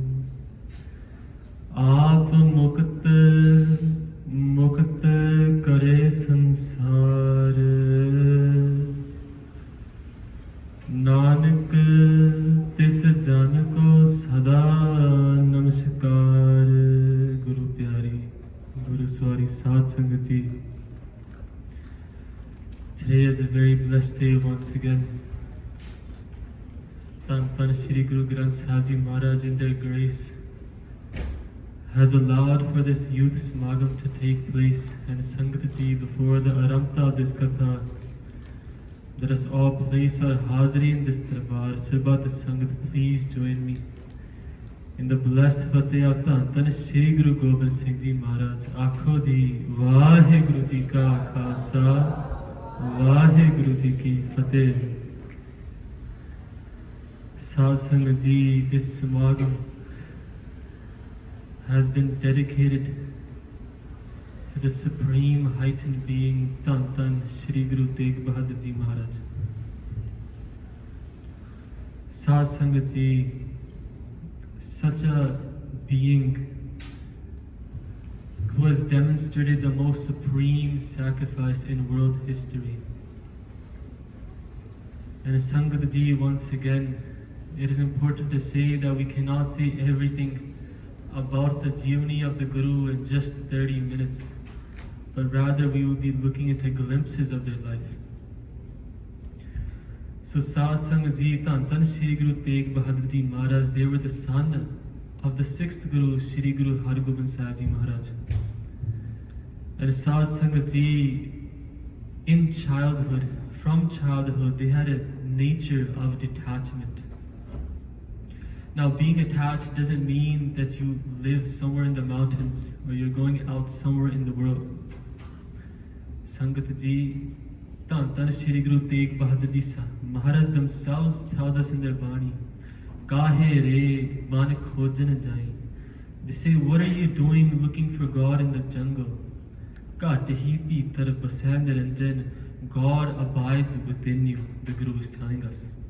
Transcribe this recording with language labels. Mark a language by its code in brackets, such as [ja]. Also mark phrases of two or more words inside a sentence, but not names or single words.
[pa] ਆਪ ਮੁਕਤ ਮੁਕਤ ਕਰੇ ਸੰਸਾਰ, ਨਾਨਕ ਤਿਸ ਜਨ ਕੋ ਸਦਾ ਨਮਸਕਾਰ। ਗੁਰੂ ਪਿਆਰੀ ਗੁਰੂ ਸਵਾਰੀ ਸਾਧ ਸੰਗਤ ਜੀ. [en] Today is a very blessed day once again. Tan Tan Shri Guru Granth Sahib Ji Maharaj in their grace has allowed for this youth smagam to take place, and [pa] ਸੰਗਤ ਜੀ, [en] before the Aramta of this Katha, let us all place our Hazri in this Darbar. [pa] ਸਰਬੱਤ ਸੰਗਤ, [en] please join me in the blessed Fateh of Tan Tan Shri Guru Gobind Singh Ji Maharaj. [pa] ਆਖੋ ਜੀ, ਵਾਹਿਗੁਰੂ ਜੀ ਕਾ ਖਾਲਸਾ, ਵਾਹਿਗੁਰੂ ਜੀ ਕੀ ਫ਼ਤਹਿ. ਸਾਧ ਸੰਗਤ ਜੀ, [en] this Samagam has been dedicated to the supreme heightened being Tan Tan Shri Guru Tegh Bahadur Ji Maharaj. [pa] ਸਾਧ ਸੰਗਤ ਜੀ, [en] such a being who has demonstrated the most supreme sacrifice in world history. And [pa] ਸੰਗਤ ਜੀ, [en] once again, it is important to say that we cannot say everything about the Jeevani of the Guru in just 30 minutes, but rather we will be looking into glimpses of their life. So [pa] ਸਾਧ ਸੰਗਤ ਜੀ, [en] Tan Tan Shri Guru Tegh Bahadur Ji Maharaj, they were the son of the 6th Guru, Shri Guru Har Gobind Sahib Ji Maharaj. [pa] And ਸਾਧ ਸੰਗਤ ਜੀ, [en] in childhood, from childhood, they had a nature of detachment. Now, being attached doesn't mean that you live somewhere in the mountains or you're going out somewhere in the world. [pa] ਸੰਗਤ ਜੀ, [en] Tan Tan Shri Guru Tegh Bahadur Ji Maharaj themselves tells us in their Bani, [pa] ਕਾਹੇ ਰੇ ਮਨ ਖੋਜਨ ਜਾਈ. [en] They say, what are you doing looking for God in the jungle? [pa] ਕਤ ਹੀ ਪਿਤਰ ਬਸੈ ਨਿਰੰਜਨ, [en] God abides within you, the Guru is telling us.